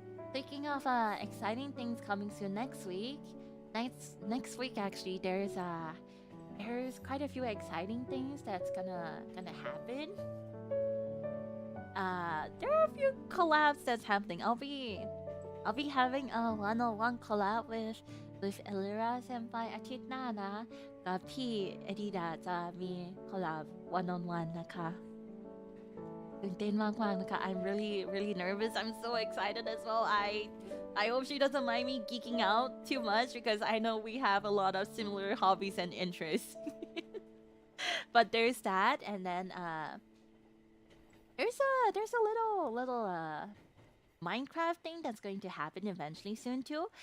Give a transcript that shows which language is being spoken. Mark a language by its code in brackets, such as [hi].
[en] Speaking of exciting things coming soon next week, next week actually, there's quite a few exciting things that's gonna happen. There are a few collabs that's happening. I'll be having a one-on-one collab with Elira Senpai [th] อาทิตย์หน้านะกับพี่เอดิดาจะมีคอลแลบ one-on-one นะคะตื่นเต้นมากๆนะคะ [en] I'm really nervous. I'm so excited as well. I hope she doesn't mind me geeking out too much because I know we have a lot of similar hobbies and interests. But there's that, and then there's a little Minecraft thing that's going to happen eventually soon too.